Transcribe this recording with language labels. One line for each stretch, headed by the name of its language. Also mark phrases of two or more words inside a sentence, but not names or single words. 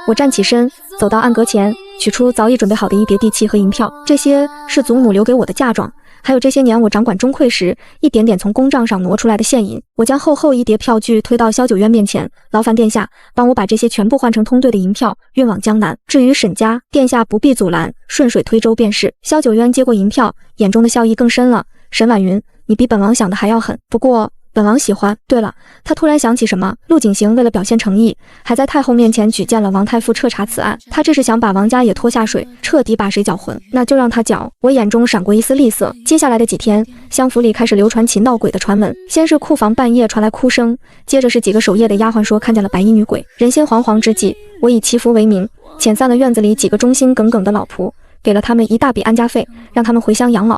Chinese: 我站起身，走到案閣前，取出早已準備好的一疊地契和銀票，這些是祖母留給我的嫁妝，還有這些年我掌管中賄時一點點從公賬上挪出來的現銀。我將厚厚一疊票據推到蕭九淵面前，勞煩殿下幫我把這些全部換成通兌的銀票，運往江南。至於沈家，殿下不必阻攔，順水推舟便是。蕭九淵接過銀票，眼中的笑意更深了。沈婉雲，你比本王想的還要狠，不過本王喜歡。對了，他突然想起什麼，陸景行為了表現誠意，還在太后面前舉薦了王太傅徹查此案。他這是想把王家也拖下水，徹底把誰攪渾？那就讓他攪。我眼中閃過一絲厲色。接下來的幾天，相府裡開始流傳起鬧鬼的傳聞。先是庫房半夜傳來哭聲，接着是幾個守夜的丫鬟說看見了白衣女鬼。人心惶惶之際，我以祈福為名，遣散了院子裡幾個忠心耿耿的老僕，給了他們一大筆安家費，讓他們回鄉養老。